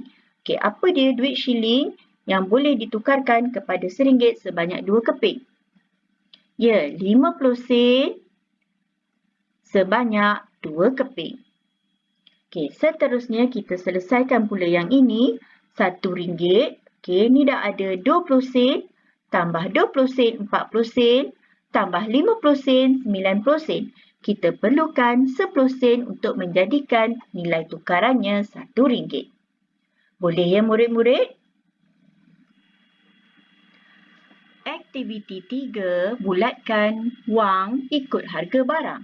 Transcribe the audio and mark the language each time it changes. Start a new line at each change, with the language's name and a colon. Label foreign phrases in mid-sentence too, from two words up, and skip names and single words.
Malay: Okey, apa dia duit shilling yang boleh ditukarkan kepada RM1 sebanyak 2 keping? Ya, 50 sen sebanyak 2 keping. Okey, seterusnya kita selesaikan pula yang ini, RM1. Okey, ni dah ada 20 sen, tambah 20 sen, 40 sen, tambah 50 sen, 90 sen. Kita perlukan 10 sen untuk menjadikan nilai tukarannya RM1. Boleh ya murid-murid? Aktiviti 3, bulatkan wang ikut harga barang.